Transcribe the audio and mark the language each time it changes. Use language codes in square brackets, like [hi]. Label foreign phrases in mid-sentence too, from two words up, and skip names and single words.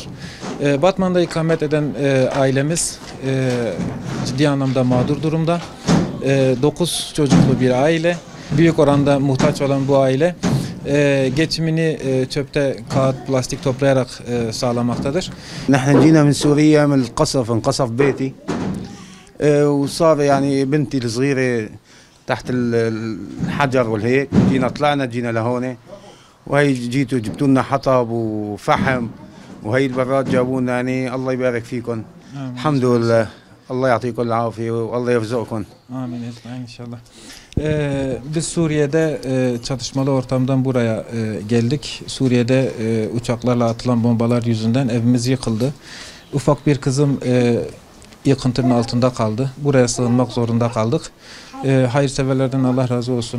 [tr] Batman'da ikamet eden ailemiz ciddi anlamda mağdur durumda. 9 çocuklu bir aile. Büyük oranda muhtaç olan bu aile geçimini çöpte kağıt, plastik toplayarak sağlamaktadır. [ar] نحن جينا من سوريا من القصف انقصف بيتي وصار يعني بنتي الصغيرة تحت الحجر والهيك جينا طلعنا جينا لهون وهي جيتوا جبتوا لنا حطب وفحم وهي البراد جابوا لنا يعني الله يبارك فيكم الحمد لله الله يعطيكم العافية والله يرزقكم. آمين إن شاء الله. [tr] Biz Suriye'de çatışmalı ortamdan buraya geldik. Suriye'de uçaklarla atılan bombalar yüzünden evimiz yıkıldı. Ufak bir kızım yıkıntının altında kaldı. Buraya sığınmak zorunda kaldık. Hayırseverlerden Allah razı olsun.